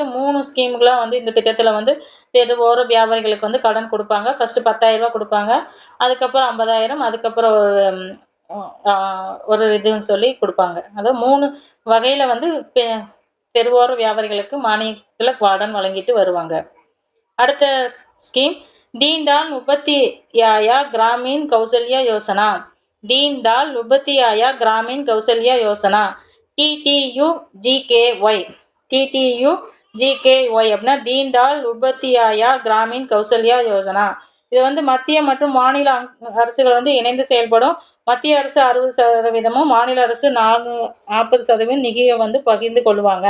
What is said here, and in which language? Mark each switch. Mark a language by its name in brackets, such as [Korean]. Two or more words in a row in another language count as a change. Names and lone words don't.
[Tamil] 3 ஸ்கீம்களா வந்து இந்த திட்டத்துல வந்து தெருவோர வியாபாரிகளுக்கு வந்து கடன் கொடுப்பாங்க. ஃபர்ஸ்ட் 10,000 ரூபாய் கொடுப்பாங்க, அதுக்கப்புறம் 50,000, அதுக்கப்புறம் ஒரு இதுன்னு சொல்லி கொடுப்பாங்க. அதாவது 3 வகையில வந்து தெருவோர வியாபாரிகளுக்கு மானியத்துல கடன் வழங்கிட்டு வருவாங்க. அடுத்த ஸ்கீம் दीनदयाल उपाध्याय ग्रामीण कौशल्य योजना. दीनदयाल उपाध्याय ग्रामीण कौशल्य योजना TTUGKY. TTUGKY அப்படின்னா தீன்தயாள் உபாத்யாயா கிராமீண் கௌசல்யா யோஜனா. இது வந்து மத்திய மற்றும் மாநில அரசுகள் வந்து இணைந்து செயல்படும். மத்திய அரசு 60%, மாநில அரசு 40% நிதியை வந்து பகிர்ந்து கொள்வாங்க.